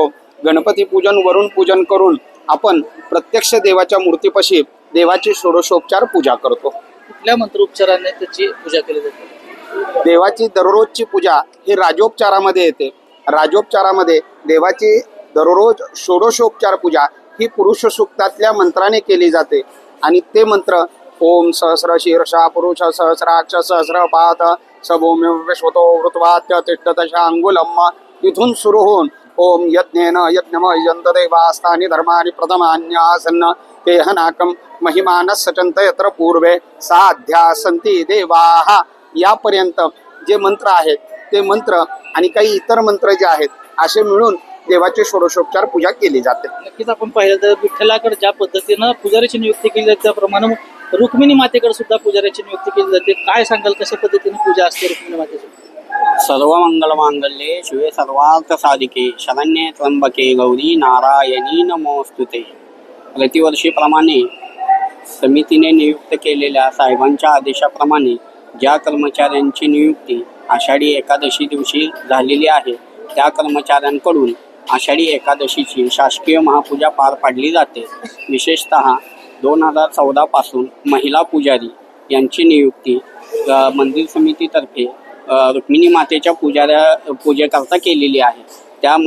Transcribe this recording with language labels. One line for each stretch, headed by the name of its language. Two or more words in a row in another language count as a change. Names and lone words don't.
Marathi: गणपती पूजन वरून पूजन करून आपण प्रत्यक्ष देवाच्या मूर्तीपाशी देवाची षोडशोपचार पूजा करतो। कुठल्या मंत्रोपचाराने त्याची पूजा केली जाते? देवाची दररोजची पूजा ही राजोपचारामध्ये येते। राजोपचारामध्ये देवाची दररोज षोडशोपचार पूजा ही पुरुष सूक्तातल्या मंत्राने केली जाते आणि ते मंत्र ओम
Sanskrit: सहस्र शीर्षा पुरुष सहस्राक्ष सहस्रपाद सभूमी विश्वतो वृत्वात्य तिष्ठतशा अंगुलम
Marathi: इथून सुरू होऊन
Sanskrit: ओम यज्ञेन यज्ञमयंत देवास्तानि धर्मानि प्रथमान्यासन्न तेहनाकम महिमानः सचंत यत्र पूर्वे साध्या संती देवाः
Marathi: यापर्यंत जे मंत्र आहेत ते मंत्र आणि काही इतर मंत्र जे आहेत असे मिळून देवाची षोडशोपचार पूजा केली जाते। नक्कीच आपण पाहिलं तर विठ्ठलाकडे ज्या पद्धतीनं पुजाऱ्याची नियुक्ती केली जाते त्याप्रमाणे रुक्मिणी मातेकडे सुद्धा पुजाऱ्याची नियुक्ती केली जाते। काय सांगाल कशा पद्धतीने पूजा असते रुक्मिणी मातेची?
Sanskrit: सर्व मंगल मांगल्ये शिवे सर्वार्थ साधिके शरण्ये त्र्यंबके गौरी नारायणी नमोस्तुते।
Marathi: प्रतिवर्षीप्रमाणे समितीने नियुक्त केलेल्या साहेबांच्या आदेशाप्रमाणे ज्या कर्मचाऱ्यांची नियुक्ती आषाढी एकादशी दिवशी झालेली आहे त्या कर्मचाऱ्यांकडून आषाढी एकादशीची शासकीय महापूजा पार पाडली जाते। विशेषतः 2014 पासून महिला पुजारी यांची नियुक्ती मंदिर समितीतर्फे रुक्मिणी मातेच्या पूजेकरता केलेली आहे।